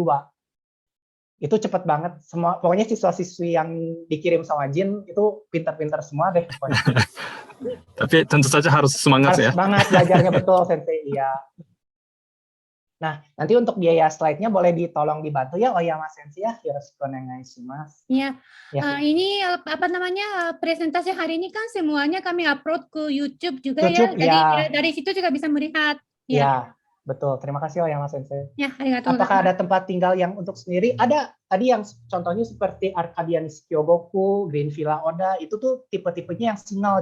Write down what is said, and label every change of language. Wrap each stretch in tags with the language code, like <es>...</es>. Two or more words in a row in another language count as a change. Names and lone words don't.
<id>Itu cepat banget. Pokoknya siswa-siswi yang dikirim sama Jin itu pintar-pintar semua deh. Tapi tentu saja harus semangat ya. Semangat belajarnya betul Sensei. Iya. Nah, nanti untuk biaya slide-nya boleh ditolong dibantu ya Oyama Sensei ya.</id> <ja>よろしくお願いします.</ja> <id>Ya. Ini presentasi hari ini kan semuanya kami upload ke YouTube juga ya. Jadi dari situ juga bisa melihat. Ya, betul. Terima kasih Oyama Sensei. Ya, arigatou. Apakah ada tempat tinggal yang untuk sendiri? Ada. Tadi yang contohnya seperti Arcadia Nishikyogoku, Green Villa Oda, itu tuh tipe-tipenya yang single.</id>